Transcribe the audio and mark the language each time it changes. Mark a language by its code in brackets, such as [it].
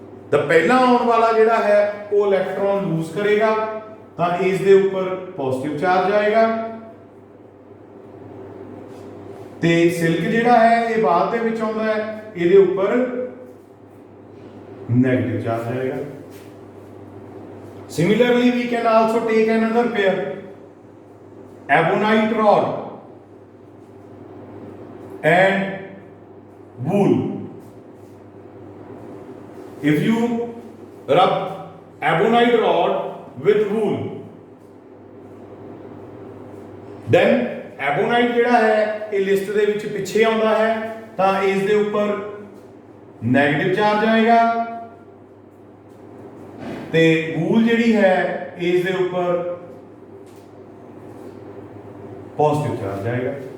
[pa] ਤਾਂ ਪਹਿਲਾਂ ਆਉਣ ਵਾਲਾ ਜਿਹੜਾ ਹੈ ਉਹ ਇਲੈਕਟ੍ਰੋਨ ਲੂਜ਼ ਕਰੇਗਾ ਤਾਂ ਇਸ ਦੇ ਉੱਪਰ ਪੋਜ਼ਿਟਿਵ ਚਾਰਜ ਆਏਗਾ, ਤੇ ਸਿਲਕ ਜਿਹੜਾ ਹੈ ਇਹ ਬਾਅਦ ਦੇ ਵਿੱਚ ਆਉਂਦਾ ਹੈ, ਇਹਦੇ ਉੱਪਰ ਨੈਗੇਟਿਵ ਚਾਰਜ ਆਏਗਾ. [en] Similarly, we can also take another pair, ebonite rod and wool. If you rub ebonite rod with wool, then ebonite [pa] ਜਿਹੜਾ ਹੈ ਇਹ ਲਿਸਟ ਦੇ ਵਿੱਚ ਪਿੱਛੇ ਆਉਂਦਾ ਹੈ ਤਾਂ ਇਸ ਦੇ ਉੱਪਰ ਨੈਗੇਟਿਵ ਚਾਰਜ ਆਏਗਾ, ਤੇ ਵੂਲ ਜਿਹੜੀ ਹੈ ਇਸ ਦੇ ਉੱਪਰ ਪੋਜ਼ਿਟਿਵ ਚਾਰਜ ਆਏਗਾ.